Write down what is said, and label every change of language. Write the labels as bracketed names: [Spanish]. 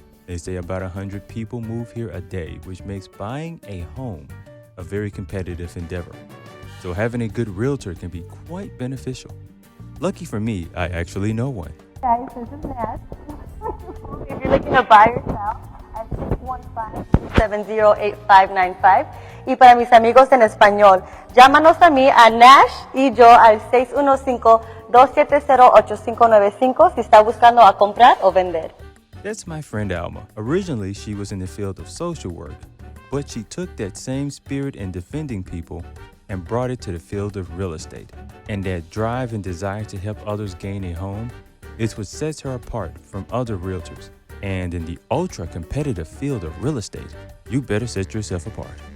[English] They say about 100 people move here a day, which makes buying a home a very competitive endeavor. So, having a good realtor can be quite beneficial. Lucky for me, I actually know one. Guys, this is Nash. If you're looking to buy or sell, at 615-270-8595. [Spanish] Y para mis amigos en español, llámanos a mí, a Nash y yo al 615-270-8595 si está buscando a comprar o vender. [English] That's my friend Alma. Originally, she was in the field of social work, but she took that same spirit in defending people and brought it to the field of real estate. And that drive and desire to help others gain a home is what sets her apart from other realtors. And in the ultra-competitive field of real estate, you better set yourself apart.